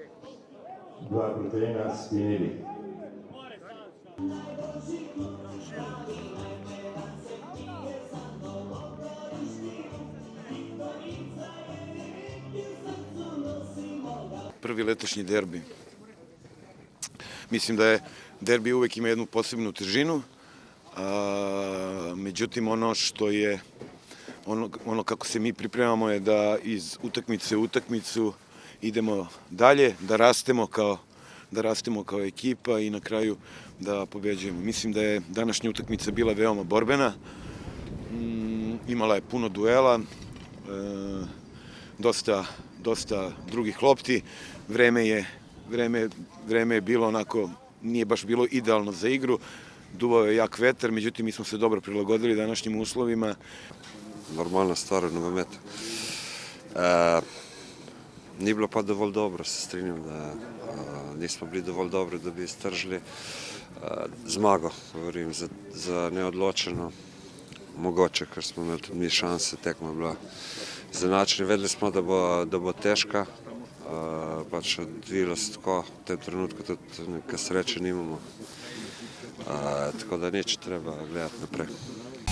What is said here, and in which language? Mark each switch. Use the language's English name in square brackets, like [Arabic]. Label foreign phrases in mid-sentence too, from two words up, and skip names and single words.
[Slovenian] 2:1 Spinelli. Prvi letošnji derbi. [Serbian] Mislim da je derbi uvek ima jednu posebnu težinu, međutim ono što je, ono kako se mi pripremamo je da iz utakmice u utakmicu idemo dalje, da rastemo kao ekipa i na kraju da pobeđujemo. Mislim da je današnja utakmica bila veoma borbena, imala je puno duela, dosta drugih lopti, vreme je bilo onako, nije baš bilo idealno za igru, duvao je jak vetar, međutim mi smo se dobro prilagodili današnjim uslovima. [Slovenian] Normalna stvar v nogometu. Ni bilo pa dovolj dobro, se strinjam, da nismo bili dovolj dobri, da bi iztržili zmago, govorim, za neodločeno, mogoče, ker smo imeli tudi mi šanse, tekma je bila izenačena, vedeli smo, da bo težka, pač odvilo se tako, v tem trenutku tudi nekaj sreče nimamo, tako da nič treba gledati naprej.